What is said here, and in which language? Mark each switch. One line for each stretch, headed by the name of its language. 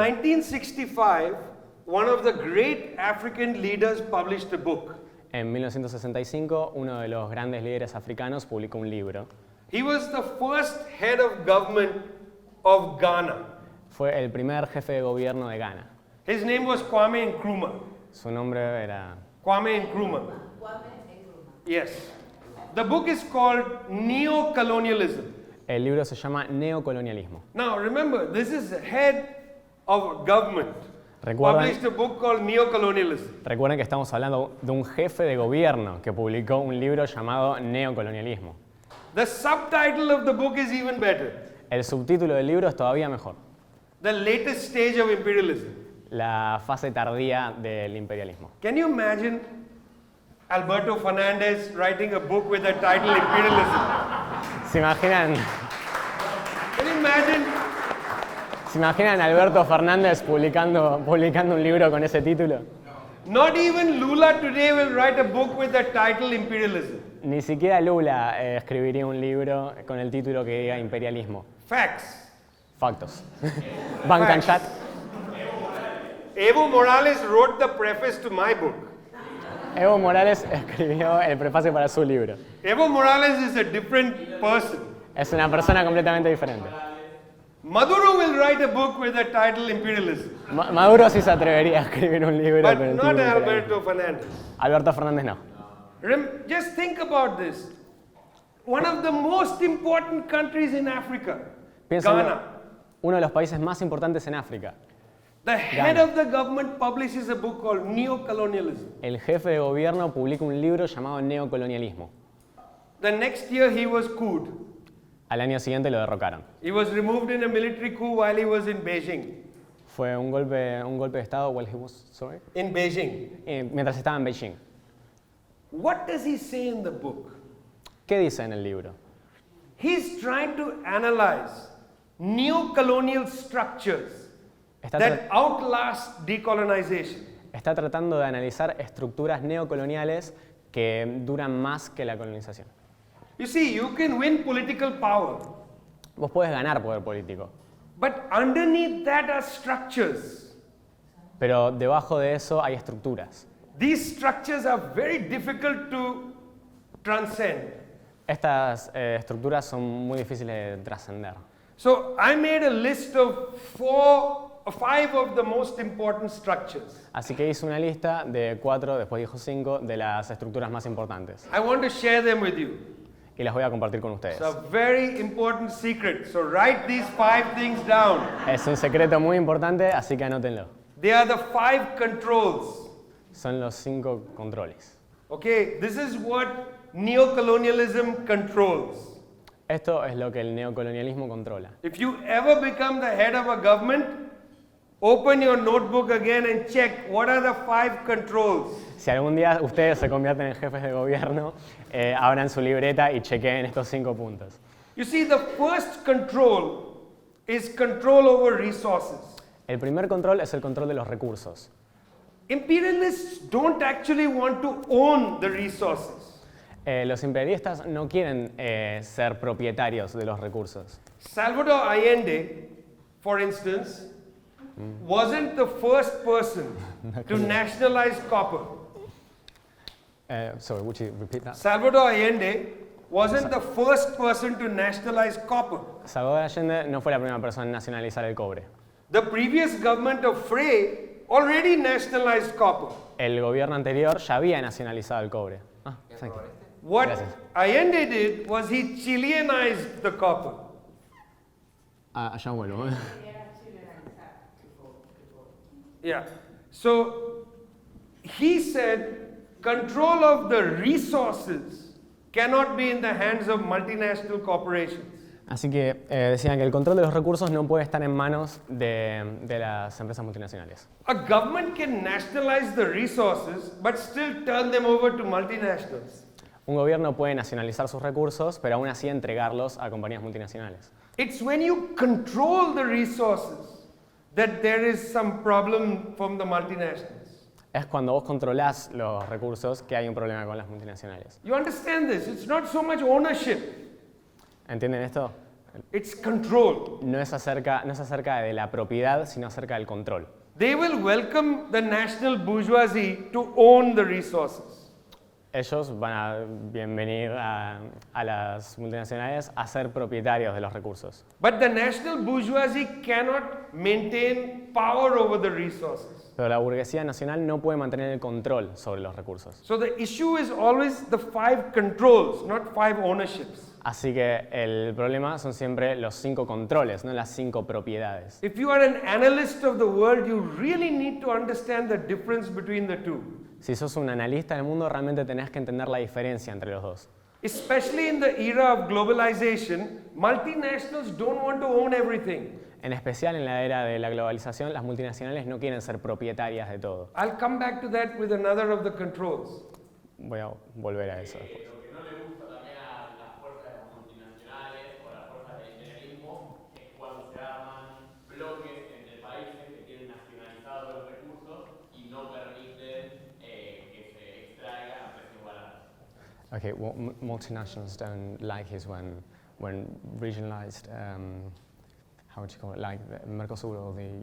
English: 1965, one of the great African leaders published a book.
Spanish: En 1965, uno de los grandes líderes africanos publicó un libro.
English: He was the first head of government of Ghana.
Spanish: Fue el primer jefe de gobierno de Ghana.
English: His name was Kwame Nkrumah.
Spanish: Su nombre era...
English: Kwame Nkrumah. Yes. The book is called Neo-Colonialism.
Spanish: El libro se llama Neocolonialismo.
English: Now remember, this is the head of government. Published a book called Neo-Colonialism.
Spanish: Recuerden que estamos hablando de un jefe de gobierno que publicó un libro llamado Neocolonialismo.
English: The subtitle of the book is even better.
Spanish: El subtítulo del libro es todavía mejor.
English: The latest stage of imperialism.
Spanish: La fase tardía del imperialismo.
English: Can you imagine Alberto Fernandez writing a book with the title Imperialism?
Spanish: ¿Se imaginan?
English: Can you imagine?
Spanish: ¿Se imaginan a Alberto Fernández publicando un libro con ese título?
English: Not even Lula today will write a book with the title Imperialism.
Spanish: Ni siquiera Lula escribiría un libro con el título que diga imperialismo.
English: Facts. Factos. Bank and chat. Evo Morales wrote the preface to my book.
Spanish: Evo Morales escribió el prefacio para su libro.
English: Evo Morales is a different person.
Spanish: Es una persona completamente diferente.
English: Maduro will write a book with the title Imperialism.
Spanish: Maduro sí se atrevería a escribir un libro
English: But
Spanish: con el
English: not
Spanish: título
English: Alberto Fernandez.
Spanish: Alberto Fernández no.
English: Just think about this. One of the most important countries in Africa,
Spanish: Piensa
English: Ghana.
Spanish: uno de los países más importantes en África.
English: The head
Spanish: Ghana.
English: of the government publishes a book called Neocolonialism.
Spanish: El jefe de gobierno publica un libro llamado Neocolonialismo.
English: The next year he was couped.
Spanish: Al año siguiente lo derrocaron.
English: He was removed in a military coup while he was in Beijing.
Spanish: Fue un golpe de estado
English: while he was, sorry, In Beijing.
Spanish: mientras estaba en Beijing.
English: What does he say in the book?
Spanish: ¿Qué dice en el libro?
English: He's trying to analyze neo-colonial structures
Spanish: Está,
English: that outlast decolonization.
Spanish: está tratando de analizar estructuras neocoloniales que duran más que la colonización.
English: You see, you can win political power,
Spanish: Vos podés ganar poder político,
English: but underneath that are structures.
Spanish: pero debajo de eso hay estructuras.
English: These structures are very difficult to transcend.
Spanish: Estas estructuras son muy difíciles de trascender.
English: So I made a list of 5 of the most important structures.
Spanish: Así que hice una lista de 4, después dijo 5, de las estructuras más importantes.
English: I want to share them with you.
Spanish: Y las voy a compartir con ustedes.
English: It's a very important secret. So write these 5 things down.
Spanish: Es un secreto muy importante, así que anótenlo.
English: They are the 5 controls.
Spanish: Son los 5 controles.
English: Okay, this is what neocolonialism controls.
Spanish: Esto es lo que el neocolonialismo controla.
English: If you ever become the head of a government, open your notebook again and check what are the 5 controls.
Spanish: Si algún día ustedes se convierten en jefes de gobierno, abran su libreta y chequeen estos 5 puntos.
English: You see, the first control is control over resources.
Spanish: El primer control es el control de los recursos.
English: Imperialists don't actually want to own the resources.
Spanish: Los imperialistas no quieren ser propietarios de los recursos.
English: Salvador Allende, for instance, wasn't the first person to nationalize copper. Sorry, would you repeat that? Salvador Allende wasn't the first person to nationalize copper.
Spanish: Salvador Allende no fue la primera persona en nacionalizar el cobre.
English: The previous government of Frey already nationalized copper.
Spanish: El gobierno anterior ya había nacionalizado el cobre.
English: Thank you. What
Spanish: Gracias.
English: Allende did was he Chileanized the copper.
Spanish: Allá vuelvo.
English: Yeah. So he said control of the resources cannot be in the hands of multinational corporations.
Spanish: Así que decían que el control de los recursos no puede estar en manos de las empresas multinacionales.
English: A government can nationalize the resources but still turn them over to multinationals.
Spanish: Un gobierno puede nacionalizar sus recursos, pero aún así entregarlos a compañías multinacionales.
English: It's when you control the resources that there is some problem from the multinationals.
Spanish: Es cuando vos controlás los recursos que hay un problema con las multinacionales.
English: You understand this? It's not so much ownership,
Spanish: ¿Entienden esto?
English: it's control.
Spanish: No es acerca de la propiedad, sino acerca del control.
English: They will welcome the national bourgeoisie to own the resources.
Spanish: Ellos van a bienvenir a las multinacionales a ser propietarios de los recursos.
English: But the national bourgeoisie cannot maintain power over the resources.
Spanish: Pero la burguesía nacional no puede mantener el control sobre los recursos.
English: So the issue is always the 5 controls, not 5 ownerships.
Spanish: Así que el problema son siempre los 5 controles, no las 5 propiedades.
English: If you are an analyst of the world, you really need to understand the difference between the two.
Spanish: Si sos un analista del mundo, realmente tenés que entender la diferencia entre los dos.
English: Especially in the era of globalization, multinationals don't want to own everything.
Spanish: En especial en la era de la globalización, las multinacionales no quieren ser propietarias de todo.
English: I'll come back to that with another of the controls.
Spanish: Voy a volver a eso después. Lo que no le gusta también a las fuerzas multinacionales o las fuerzas del imperialismo es cuando se arman bloques entre países que tienen nacionalizados los recursos y no permiten
English: Okay, what multinationals don't like is when regionalized, how would you call it, like the Mercosur or the